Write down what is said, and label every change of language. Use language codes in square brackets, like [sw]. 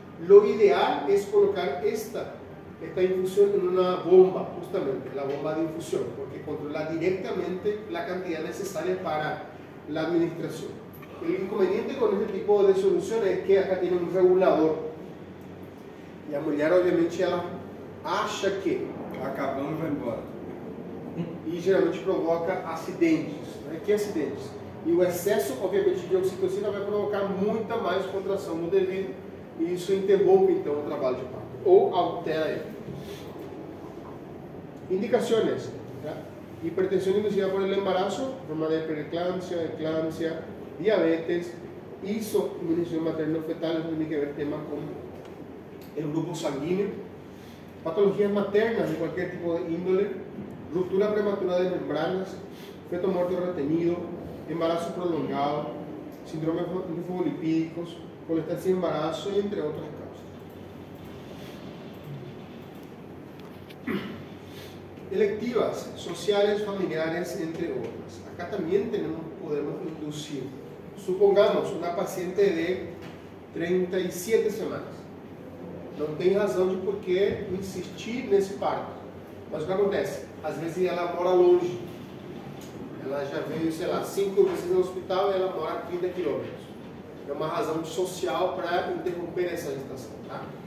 [es] Lo ideal es colocar esta infusión en una bomba, justamente, la bomba de infusión, porque controla directamente la cantidad necesaria para la administración. El inconveniente con este tipo de solución es que acá tiene un regulador. [pt] Y a mulher, obviamente, ela acha que acabando e vai embora. E geralmente provoca acidentes. Né? Que acidentes? E o excesso, obviamente, de oxitocina vai provocar muita mais contração no devido, e isso interrompe então o trabalho de parto, ou altera ele. [es] Indicaciones: ¿ya? Hipertensión inducida por el embarazo, forma de preeclampsia, eclampsia, diabetes, isoinmunización materno-fetal, eso tiene que ver temas con el grupo sanguíneo, patologías maternas de cualquier tipo de índole, ruptura prematura de membranas, feto muerto retenido, embarazo prolongado, síndrome linfolipídicos, colesterol sin embarazo y entre otras causas. Electivas, sociales, familiares, entre otras. Acá también podemos inducir. Supongamos una paciente de 37 semanas. [pt] Não tem razão de por que insistir nesse parto. Mas o que acontece? Às vezes ela mora longe. Ela já veio, sei lá, 5 vezes no hospital e ela mora a 30 quilômetros. É uma razão social para interromper essa gestação. Tá?